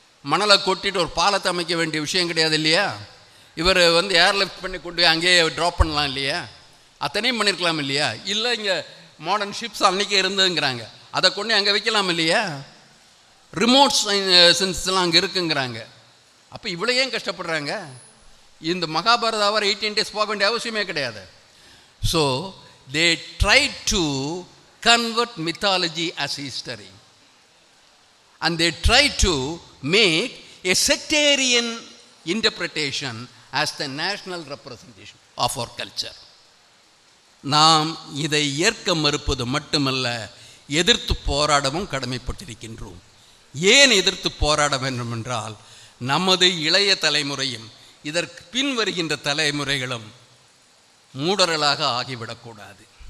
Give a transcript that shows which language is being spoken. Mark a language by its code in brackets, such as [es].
[ta] மணலை கொட்டிட்டு ஒரு பாலத்தை அமைக்க வேண்டிய விஷயம் கிடையாது இல்லையா? இவர் வந்து ஏர்லிஃப்ட் பண்ணி கொண்டு போய் அங்கேயே ட்ராப் பண்ணலாம் இல்லையா? அத்தனையும் பண்ணியிருக்கலாம் இல்லையா? இல்லை இங்கே மாடர்ன் ஷிப்ஸ் அன்றைக்கே இருந்ததுங்கிறாங்க, அதை கொண்டு அங்கே வைக்கலாம் இல்லையா? ரிமோட் சென்ஸ்லாம் அங்கே இருக்குங்கிறாங்க. அப்போ இவ்வளோ ஏன் கஷ்டப்படுறாங்க? இந்த மகாபாரத அவர் 18 days போக வேண்டிய அவசியமே கிடையாது. [en] So they try to convert mythology as history and they try to make a sectarian interpretation as the national representation of our culture. [ta] நாம் இதை ஏற்க மறுப்பது மட்டுமல்ல, எதிர்த்து போராடவும் கடமைப்பட்டிருக்கின்றோம். ஏன் எதிர்த்து போராட வேண்டும் என்றால், நமது இளைய தலைமுறையும் இதற்கு பின் வருகின்ற தலைமுறைகளும் மூடர்களாக ஆகிவிடக்கூடாது.